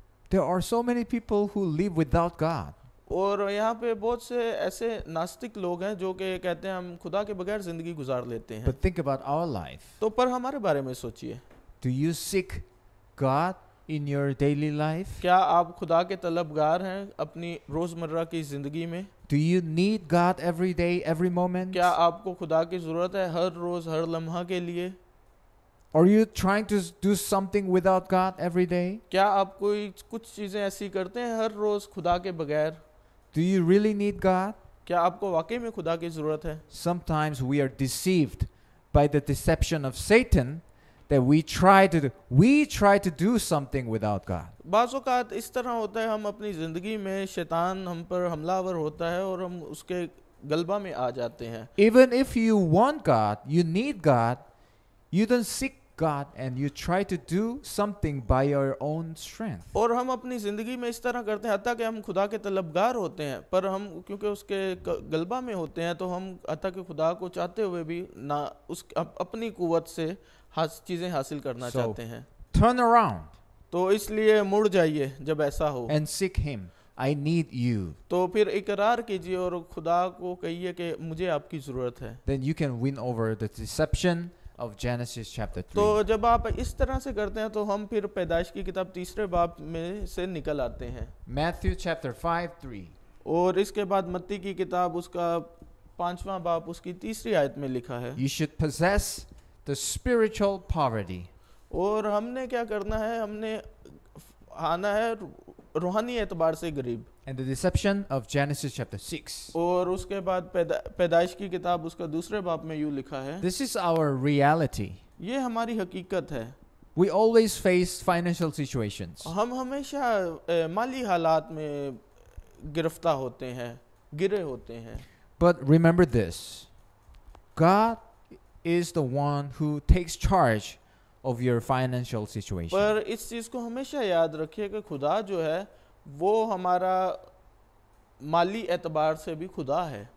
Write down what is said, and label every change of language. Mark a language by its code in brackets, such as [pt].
[en] There are so many people who live without God. [hi] और यहाँ पे बहुत से ऐसे नास्तिक लोग हैं जो कि कहते हैं हम खुदा के बगैर ज़िंदगी गुजार लेते हैं. [en] But think about our life. [hi] तो पर हमारे बारे में सोचिए. [en] Do you seek God in your daily life? [hi] क्या आप खुदा के तलबगार हैं अपनी रोज़मर्रा की ज़िंदगी में? [en] Do you need God every day, every moment? [hi] क्या आपको खुदा की ज़रूरत है हर रोज़ हर लम्हा के लिए? [en] Are you trying to do something without God every day? [hi] क्या आप कोई कुछ चीज़ें ऐसी करते हैं हर रोज़ खुदा के बगैर? [en] Do you really need God? [hi] क्या आपको वाकई में खुदा की ज़रूरत है? [en] Sometimes we are deceived by the deception of Satan that we try to do something without God. [hi] बाज़ औक़ात इस तरह होता है, हम अपनी ज़िंदगी में शैतान हम पर हमलावर होता है और हम उसके गलबा में आ जाते हैं. [en] Even if you want God, you need God, You don't seek God and you try to do something by your own strength. [hi] और हम अपनी ज़िंदगी में इस तरह करते हैं, हत्ता कि हम खुदा के तलबगार होते हैं, पर हम क्योंकि उसके गलबा में होते हैं तो हम हत्ता कि खुदा को चाहते हुए भी ना अपनी कुव्वत से चीज़ें हासिल करना [en] So, [hi] चाहते हैं। [en] Turn around [hi] तो इसलिए मुड़ जाइए जब ऐसा हो, [en] and seek Him. I need you. [hi] तो फिर इकरार कीजिए और खुदा को कहिए कि मुझे आपकी ज़रूरत है। [en] Then you can win over the deception of Genesis chapter 3. [hi] तो जब आप इस तरह से करते हैं तो हम फिर पैदाइश की किताब 3 बाब में से निकल आते हैं। [en] Matthew chapter 5:3. [hi] और इसके बाद मत्ती की किताब उसका 5वां बाब उसकी 3 आयत में लिखा है, [en] You should possess the spiritual poverty. [hi] और हमने क्या करना है, हमने आना है रूहानी एतबार से गरीब। [en] And the deception of Genesis chapter 6. [hi] और उसके बाद पैदाइश की किताब उसका 2 बाब में यूँ लिखा है, [en] This is our reality. [hi] ये हमारी हकीकत है। [en] We always face financial situations. [hi] हम हमेशा माली हालात में गिरफ्तार होते हैं, गिरे होते हैं। [en] But remember this. God is the one who takes charge of your financial situation. [hi] पर इस चीज़ को हमेशा याद रखिए कि खुदा जो है वो हमारा माली एतबार से भी खुदा है,